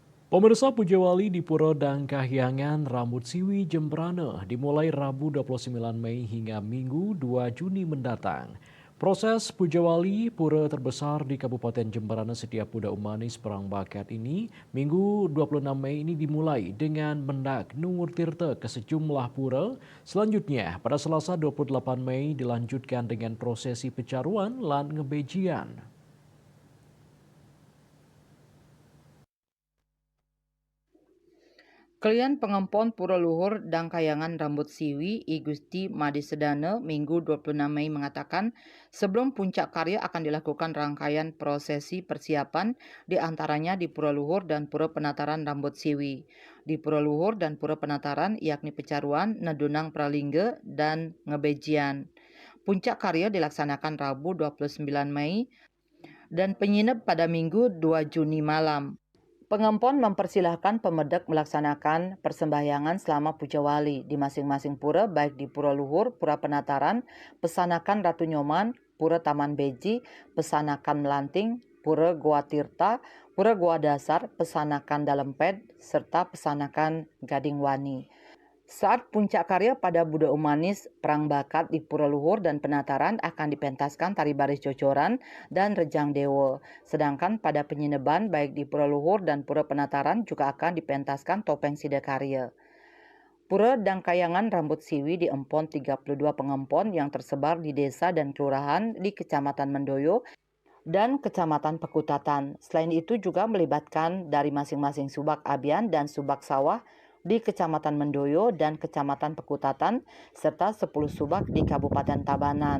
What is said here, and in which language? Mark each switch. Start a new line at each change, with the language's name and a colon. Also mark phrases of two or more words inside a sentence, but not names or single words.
Indonesian: Pemirsa Pujawali di Pura dan Kahyangan Rambut Siwi Jembrana dimulai Rabu 29 Mei hingga Minggu 2 Juni mendatang. Proses Pujawali Pura terbesar di Kabupaten Jembrana setiap Budak Umanis Perang Bakat ini Minggu 26 Mei ini dimulai dengan mendak Nungur Tirta ke sejumlah pura. Selanjutnya pada Selasa 28 Mei dilanjutkan dengan prosesi
Balinese: pecaruan lan ngebejian.
Indonesian: Kalian pengempon Pura Luhur dan Kayangan Rambut Siwi I Gusti Made Sedana Minggu 26 Mei mengatakan sebelum puncak karya akan dilakukan rangkaian prosesi persiapan di antaranya di Pura Luhur dan Pura Penataran Rambut Siwi. Di Pura Luhur dan Pura Penataran yakni Pecaruan, Nedunang Pralingga dan Ngebejian. Puncak karya dilaksanakan Rabu 29 Mei dan penyinep pada Minggu 2 Juni malam. Pengempon mempersilahkan pemedak melaksanakan persembahyangan selama Pujawali di masing-masing pura baik di Pura Luhur, Pura Penataran, Pesanakan Ratu Nyoman, Pura Taman Beji, Pesanakan Melanting, Pura Goa Tirta, Pura Goa Dasar, Pesanakan Dalempet, serta Pesanakan Gading Wani. Saat puncak karya pada Budak Umanis Perang Bakat di Pura Luhur dan Penataran akan dipentaskan tari baris cocoran dan rejang dewa. Sedangkan pada penyineban baik di Pura Luhur dan Pura Penataran juga akan dipentaskan topeng sidakarya. Pura dan Kayangan Rambut Siwi diempon 32 pengempon yang tersebar di desa dan kelurahan di Kecamatan Mendoyo dan Kecamatan Pekutatan. Selain itu juga melibatkan dari masing-masing Subak Abian dan Subak Sawah di Kecamatan Mendoyo dan Kecamatan Pekutatan, serta 10 subak di Kabupaten Tabanan.